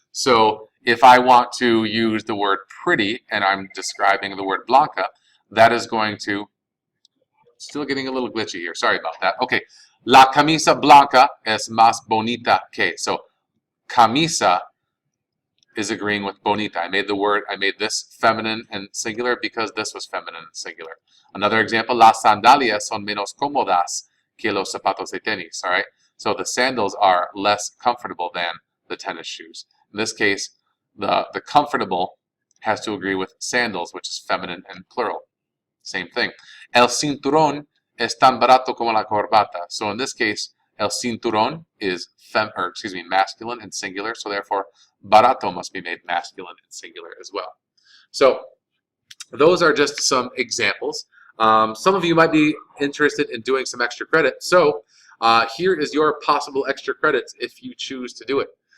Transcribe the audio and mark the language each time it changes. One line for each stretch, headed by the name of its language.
English: So if I want to use the word pretty and I'm describing the word blanca, that is going to, still getting a little glitchy here, sorry about that. Okay,
Spanish: la camisa blanca es más bonita que.
English: So camisa is agreeing with bonita. I made this feminine and singular because this was feminine and singular.
Spanish: Another example, las sandalias son menos cómodas que los zapatos de tenis,
English: all right? So the sandals are less comfortable than the tennis shoes. In this case, the comfortable has to agree with sandals, which is feminine and plural. Same thing.
Spanish: El cinturón es tan barato como la corbata.
English: So in this case, el cinturón is masculine and singular, so therefore barato must be made masculine and singular as well. So those are just some examples. Some of you might be interested in doing some extra credit. So here is your possible extra credits if you choose to do it.